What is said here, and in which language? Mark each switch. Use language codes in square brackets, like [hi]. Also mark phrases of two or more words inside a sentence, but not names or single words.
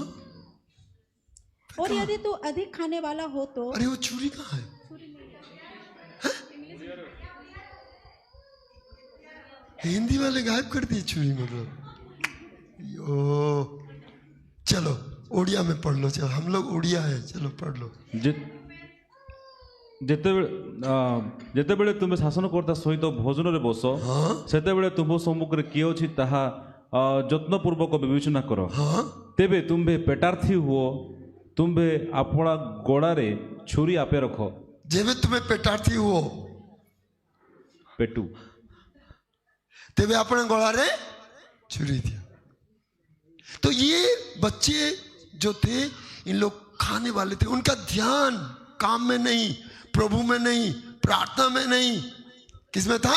[hi] और यदि तू अधिक खाने वाला हो तो। अरे वो छुरी कहाँ है? हिंदी वाले गायब कर दिए छुरी, मतलब यो। चलो ओडिया में पढ़ लो, चलो हम लोग ओडिया है, चलो पढ़ लो। [or] ଯେତେବେଳେ ତୁମେ ଶାସନକର୍ତ୍ତା ସହିତ ଭୋଜନରେ ବସ, ସେତେବେଳେ ତୁମ ସମ୍ମୁଖରେ କିଏ ଅଛି ତାହା ଯତ୍ନପୂର୍ବକ ବିବେଚନା କର। ତେବେ ତୁମ୍ଭେ ପେଟାର୍ଥୀ ହୁଅ, ତୁମ୍ଭେ ଆପଣା ଗୋଡ଼ାରେ ଛୁରୀ ଆପେ ରଖ। ଯେବେ ତୁମେ ପେଟାର୍ଥୀ ହୁଅ, [hi] पेटू, तेरे अपने गोलारे छुरी दिया। तो ये बच्चे जो थे, इन लोग खाने वाले थे। उनका ध्यान काम में नहीं, प्रभु में नहीं, प्रार्थना में नहीं, किसमें था?